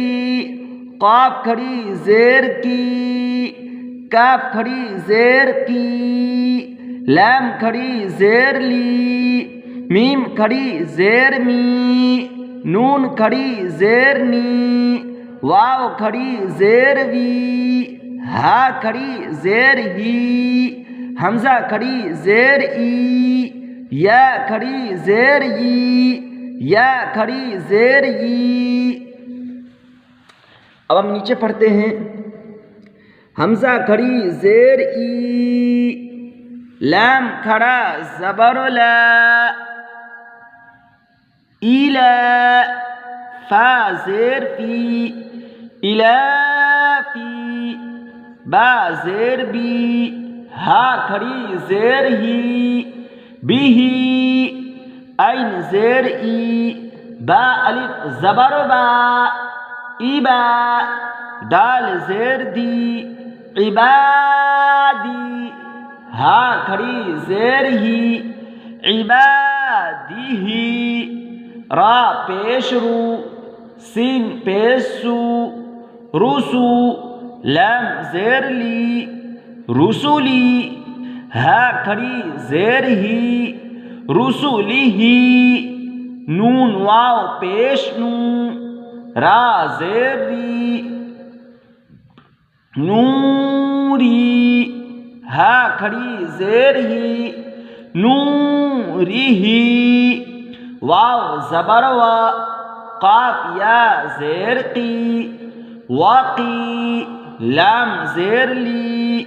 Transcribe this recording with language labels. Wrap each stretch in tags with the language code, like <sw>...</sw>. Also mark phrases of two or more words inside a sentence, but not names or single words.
<ur>قاف کھڑی زیر کی، کاف کھڑی زیر کی، لام کھڑی زیر لی، میم کھڑی زیر می، نون کھڑی زیر نی، واو کھڑی زیر وی، ہا کھڑی زیر ہی، حمزہ کھڑی زیر ای، یا کھڑی زیر ی، یا کھڑی زیر ی۔ اب ہم نیچے پڑھتے ہیں، حمزہ کھڑی زیر ای، لام کھڑا زبر لا، ایلا فا زیر فی، الافی، با زیر بی، ہا کھڑی زیر ہی، بیہی، عین زیر ای، با الف زبر با، ایبا، دال زیر دی، عبادی، ہا کھڑی زیر ہی، عبادی، را پیش رو، سین پیش سو، رسو، لام زیر لی، رسولی، ہا کھڑی زیر ہی، رسولی ہی، نون واو پیش نو، را زیر ری، نوری، ہا کھڑی زیر ہی، نوری ہی، واو زبر وا، قاف یا زیر قی، وقی، لام زیر لی،</ur>